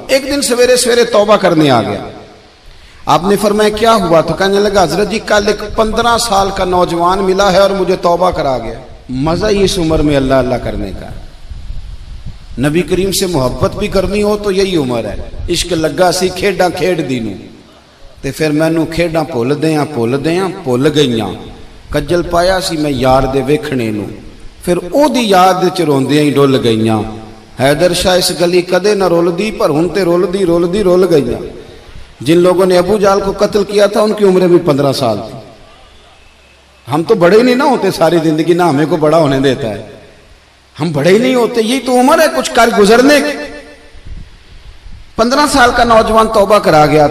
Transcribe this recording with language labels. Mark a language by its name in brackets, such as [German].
[Urdu] ایک دن سویرے سویرے توبہ کرنے آ گیا. آپ نے فرمایا کیا ہوا؟ تو کہنے لگا حضرت جی کل ایک 15 سال کا نوجوان ملا ہے اور مجھے توبہ کرا گیا. مزہ ہی اس عمر میں اللہ اللہ کرنے کا. نبی کریم سے محبت بھی کرنی ہو تو یہی عمر ہے. [Punjabi] عشق لگا سی کھیڈاں کھیڈ دی نوں تے پھر مینوں کھیڈاں بھل گئیاں. کجل پایا سی میں یار دے ویکھنے نوں پھر او دی یاد وچ روندیاں ہی ڈل گئیاں. حیدر شاہ اس گلی کدے نہ رولدی پر ہن تے رول گئیاں. [Urdu] جن لوگوں نے ابو جال کو قتل کیا تھا ان کی عمریں بھی 15 سال تھی. ہم تو بڑے ہی نہیں نہ ہوتے ساری زندگی، نہ ہمیں کو بڑا ہونے دیتا ہے، ہم بڑے ہی نہیں ہوتے. یہی تو عمر ہے کچھ کر گزرنے کی. 15 سال کا نوجوان توبہ کرا گیا.